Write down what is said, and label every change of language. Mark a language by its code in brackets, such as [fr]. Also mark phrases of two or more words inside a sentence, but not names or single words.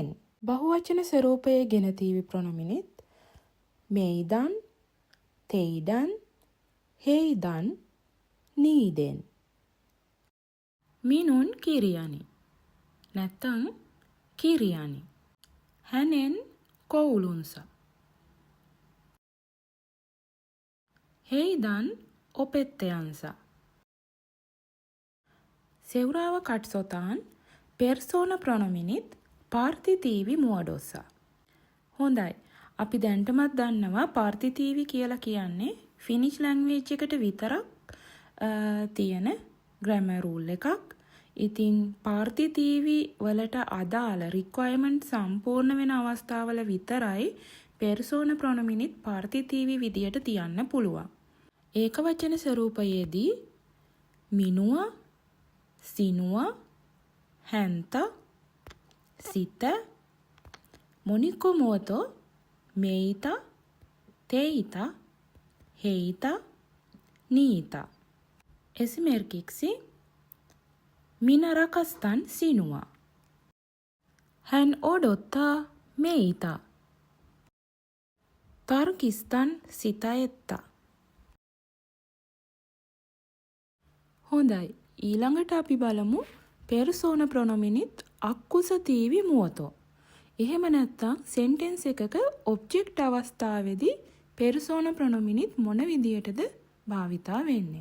[si] බහුවචන ස්වරූපයේ [fi] genetiivi pronominit meidän, teidän, heidän, niiden. minun kirjani නැත්තම් කිරියනි. hänen koulunsa. heidän opettajansa. Seuraava katsotaan persona pronominit partitiivi muodossa. [si] හොඳයි. අපි දැන්ටමත් දන්නවා partitiivi කියලා කියන්නේ [en] Finnish language [si] එකට විතරක් තියෙන [en] grammar rule [si] එකක්. ඉතින් partitiivi වලට අදාළ රික්වයර්මන්ට් සම්පූර්ණ වෙන අවස්ථාවල විතරයි [fi] persona pronominit partitiivi [si] විදියට තියන්න පුළුවන්. ඒකවචන ස්වරූපයේදී [fi] minua, sinua, häntä, sitä, monikko muoto, meitä, teitä, heitä, niitä. Esimerkiksi minä rakastan sinua. Hän odottaa meitä. Tarkistan sitä, että. [si] හොඳයි. ඊළඟට අපි බලමු [fi] persoona pronominit akkusatiivi muoto. [si] එහෙම නැත්නම් සෙන්ටෙන්ස් එකක ඔබ්ජෙක්ට් අවස්ථාවේදී [fi] persoona pronominit [si] මොන විදියටද භාවිතා වෙන්නේ?